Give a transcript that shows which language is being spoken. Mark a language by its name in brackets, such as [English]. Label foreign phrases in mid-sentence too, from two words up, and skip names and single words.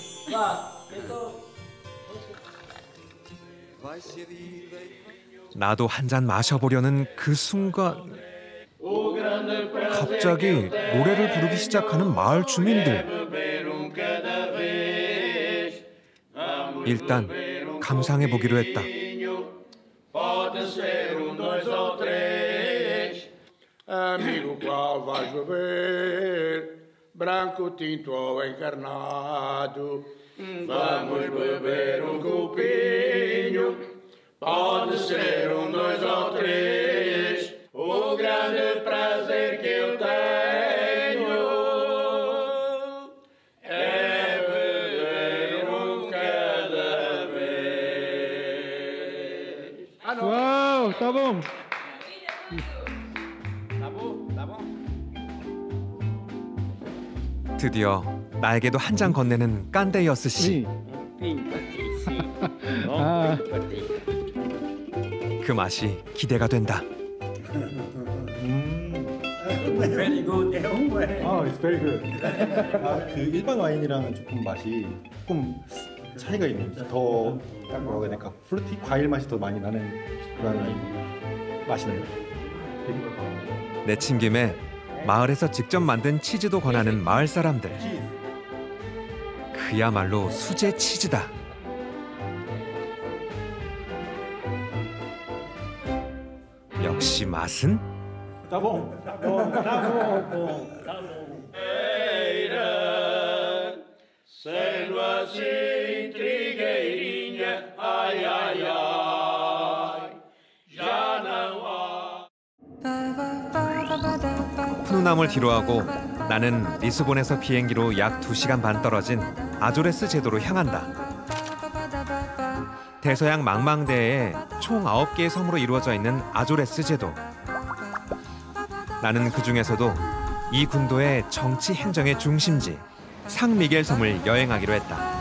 [Korean] 나도 한 잔 마셔보려는 그 순간 갑자기 노래를 부르기 시작하는 마을 주민들. 일단 감상해보기로 했다. [Portuguese] Amigo, qual vais beber? Branco, tinto ou encarnado? Vamos beber copinho. Pode ser dois ou três. O grande prazer que eu tenho é beber cada vez. Uau, tá bom. [Korean] 드디어 나에게도 한 잔 건네는 깐데이어스 씨. 그 맛이 기대가 된다. [English] Very good. It's very good. [Korean] 그 일반 와인이랑 조금 맛이 조금 차이가 있는, 더 뭐라고 해야 될까? 프루티 과일 맛이 더 많이 나는 그런 맛이네요. 내친 김에 마을에서 직접 만든 치즈도 권하는 마을 사람들. 그야말로 수제 치즈다. 역시 맛은? 따봉. [Portuguese] Sendo assim, trigueirinha, ai, ai, ai, já não há. [Korean] 푸누남을 뒤로하고 나는 리스본에서 비행기로 약 2시간 반 떨어진 아조레스 제도로 향한다. 대서양 망망대해에 총 9개의 섬으로 이루어져 있는 아조레스 제도. 나는 그 중에서도 이 군도의 정치 행정의 중심지 상미겔 섬을 여행하기로 했다.